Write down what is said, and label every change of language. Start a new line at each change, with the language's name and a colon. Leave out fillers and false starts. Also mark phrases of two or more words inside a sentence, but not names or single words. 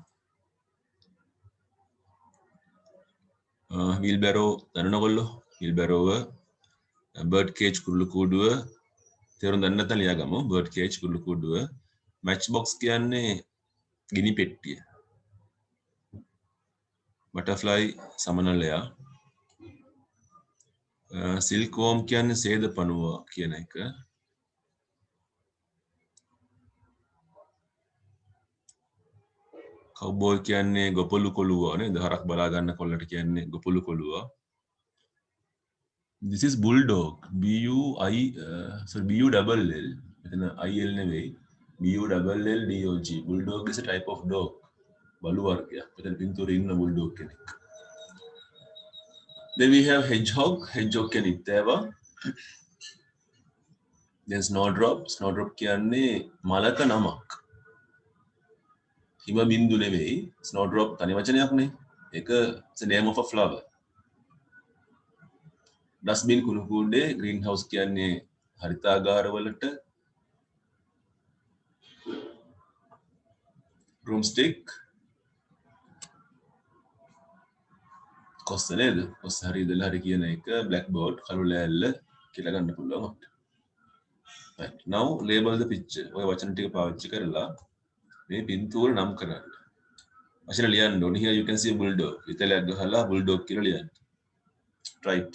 Sinhala: wheelbarrow දන්නවගොල්ලෝ.
English: wheelbarrow bird cage
Sinhala: කුරුළු කූඩුව තේරුම් දන්නේ නැත්නම් ලියාගමු.
English: bird cage
Sinhala: කුරුළු කූඩුව. matchbox කියන්නේ ගිනි පෙට්ටිය. butterfly සමනලයා. silkworm කියන්නේ සේද පණුව කියන එක. cowboy කියන්නේ ගොපළු කොළුවා නේද? හරක් බලා ගන්න කොල්ලට කියන්නේ ගොපළු කොළුවා.
English: This is bulldog. B-U-double-L.
Sinhala: මෙතන I-L නෙවෙයි.
English: B-U-double-L-D-O-G. Bulldog is a type of dog.
Sinhala: බලු වර්ගයක්. මෙතන පින්තූරේ ඉන්න bulldog කෙනෙක්.
English: Then we have hedgehog. Hedgehog
Sinhala: කියන්නේ ඉත්තෑවා.
English: Then snowdrop. Snowdrop
Sinhala: කියන්නේ මලක නමක්. හිම බින්දු නෙවෙයි. Snowdrop තනි වචනයක් නේ.
English: ඒක it's a name of a flower. Dustbin
Sinhala: කුණු කූඩේ
English: greenhouse
Sinhala: කියන්නේ හරිතාගාරවලට
English: broomstick
Sinhala: කොස්ස නේද? කොස්ස හරි ඉඳලා හරි කියන එක blackboard කළු ලෑල්ල කියලා ගන්න පුළුවන් අපිට.
English: Right. Now label the picture.
Sinhala: ඔය වචන ටික පාවිච්චි කරලා මේ පින්තූර නම් කරන්න. වචන ලියන්න ඕනේ.
English: Here you can see a bulldog.
Sinhala: ඉතලයක් ගහලා bulldog කියලා ලියන්න. Right.